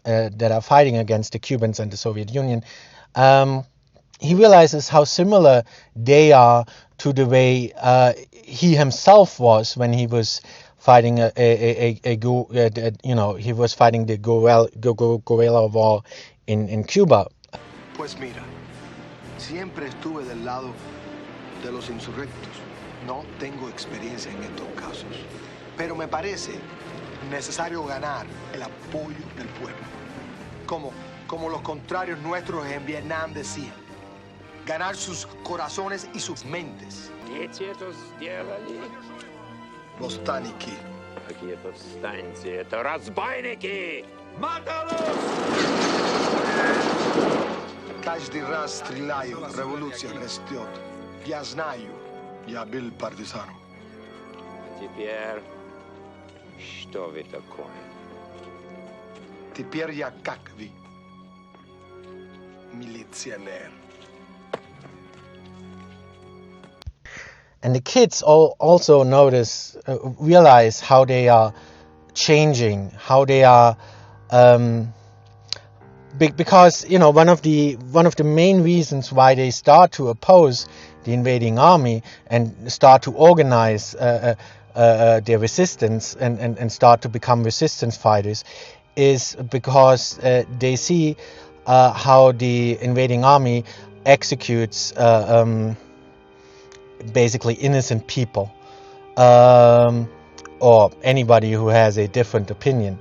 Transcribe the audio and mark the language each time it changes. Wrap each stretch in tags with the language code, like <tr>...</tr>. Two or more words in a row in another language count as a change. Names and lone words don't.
<en>That are fighting against the Cubans and the Soviet Union. He realizes how similar they are to the way he himself was when he was fighting he was fighting the guerrilla war in Cuba.</en> <es>Pues mira, siempre estuve del lado de los insurrectos. No tengo experiencia en estos casos, pero me parece necesario ganar el apoyo del pueblo, como los contrarios nuestros en Vietnam decían. Ganar sus corazones y sus mentes.</es> <ru>Повстанники. Какие повстанцы? Это разбойники!</ru> <es>Mátalos!</es> <ru>Каждый раз стреляю, революция растет. Я знаю, я был партизаном. Теперь что вы такое? Теперь я как вы, милиционер.</ru> <en>And the kids also realize how they are changing, how they are, because one of the main reasons why they start to oppose the invading army and start to organize their resistance and start to become resistance fighters is because they see how the invading army executes basically innocent people, or anybody who has a different opinion.</en>